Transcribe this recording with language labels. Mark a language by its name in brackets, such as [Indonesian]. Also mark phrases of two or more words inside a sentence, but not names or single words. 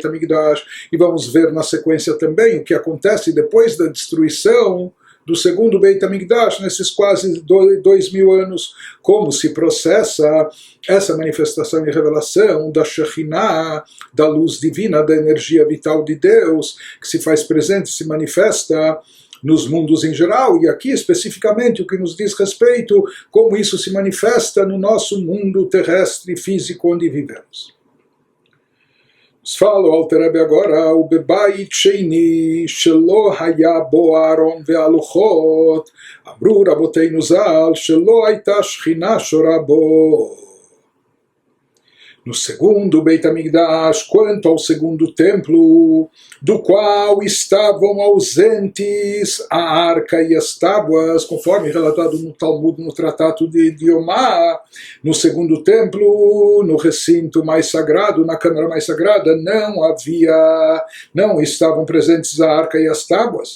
[Portuguese] HaMikdash, e vamos ver na sequência também o que acontece depois da destruição do segundo [Hebrew] בית המקדש, [Portuguese] nesses quase 2.000 anos, como se processa essa manifestação e revelação da Shekhinah, da luz divina, da energia vital de Deus, que se faz presente, se manifesta nos mundos em geral, e aqui especificamente o que nos diz respeito, como isso se manifesta no nosso mundo terrestre físico onde vivemos. Fala o Alter Rebbe agora, o [Hebrew] בבית שני שלא היה בו ארון והלוחות אמרו רבותינו ז"ל שלא היתה שכינה שורה בו. [Portuguese] No segundo [Hebrew] בית המקדש, [Portuguese] quanto ao segundo templo, do qual estavam ausentes a arca e as tábuas, conforme relatado no Talmud, no Tratado de Yomá, no segundo templo, no recinto mais sagrado, na câmara mais sagrada, não estavam presentes a arca e as tábuas.